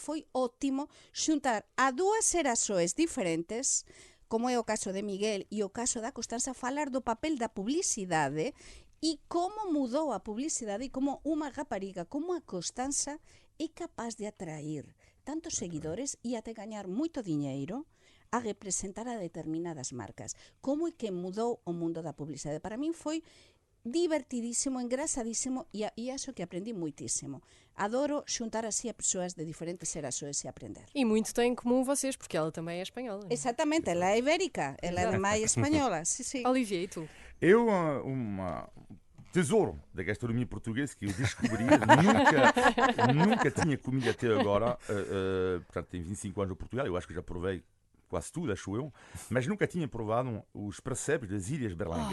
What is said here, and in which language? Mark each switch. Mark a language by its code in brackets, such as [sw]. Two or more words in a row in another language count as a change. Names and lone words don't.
[gl] Foi ótimo xuntar a dúas xeraxoes diferentes, como é o caso de Miguel e o caso da Constanza, falar do papel da publicidade e como mudou a publicidade e como unha rapariga como a Constanza é capaz de atrair tantos seguidores e até gañar moito diñeiro a representar a determinadas marcas. Como é que mudou o mundo da publicidade? Para min foi divertidísimo, engraçadísimo e acho que aprendi moitísimo. Adoro xuntar así a persoas de diferentes xeraxoes e aprender. [pt] E muito tem em comum vocês, porque ela também é espanhola. [gl] Exactamente, ela é ibérica, ela é máis española, sí. [pt] Olivier, e tu? Eu, tesouro da gastronomia portuguesa que eu descobri, nunca tinha comido até agora, portanto tenho 25 anos no Portugal, eu acho que já provei quase tudo, acho eu, mas nunca tinha provado os percebes das Ilhas Berlengas.